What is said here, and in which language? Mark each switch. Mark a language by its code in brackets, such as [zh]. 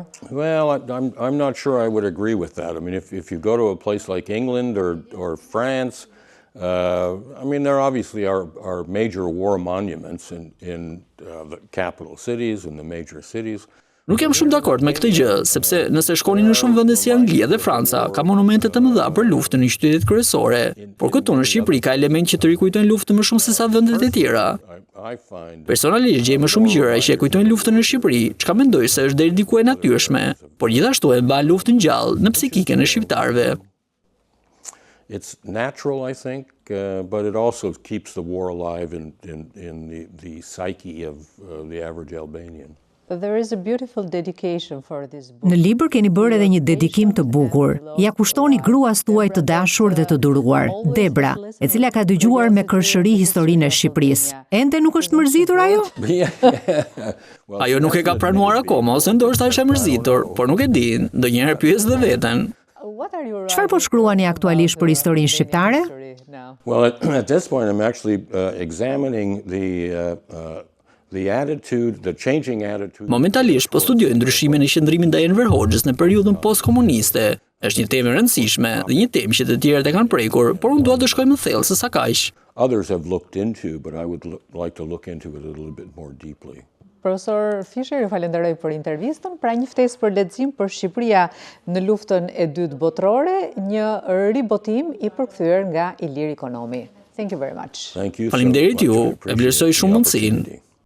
[en] Well, I'm not sure I would agree with that. I mean, if you go to a place like England or France, I mean, there obviously are major war monuments in the capital cities and the major cities. [sq] Nuk jam shumë dakord me këtë gjë, sepse nëse shkoni në shumë vende si Anglia dhe Franca, ka monumente të mëdha për luftën në qytetet kryesore, por këtu në Shqipëri ka elementë që të rikujtojnë luftën më shumë se sa vendet e tjera. Personalisht gjej më shumë gjëra që e kujtojnë luftën në Shqipëri, çka mendoj se është deri diku e natyrshme, por gjithashtu e mban luftën gjallë në psikikën e shqiptarëve. [en] It's natural, I think, but it also keeps the war alive in the psyche of the average Albanian. There is a beautiful dedication for this book. [sq] Në libër keni bërë edhe një dedikim të bukur. Ja kushtoni gruas tuaj të dashur dhe të duruar, Debra, e cila ka dëgjuar me kërshëri historinë e Shqipërisë. Ende nuk është mërzitur ajo? Ajo nuk e ka pranuar akoma, ose ndoshta është e mërzitur, por nuk e di, ndonjëherë pyes dhe veten. Çfarë po shkruani aktualisht për historinë shqiptare? [en] Well, at this point I'm actually examining the attitude, the changing attitude. [sq] Momentalisht po studioj ndryshimin e qëndrimit ndaj Enver Hoxhës në periudhën postkomuniste. Është një temë e rëndësishme dhe një temë që të tjerët e kanë prekur, por unë dua të shkoj më thellë se sa kaq. [en] Others have looked into, but I would like to look into it a little bit more deeply. [sq] Profesor Fischer, ju falenderoj për intervistën, pra një ftesë për lexim për Shqipëria në luftën e dytë botërore, një ribotim i përkthyer nga Ilir Ekonomi. [en] Thank you very much. Thank you. [sq] Faleminderit ju, e vlerësoj shumë mundësinë.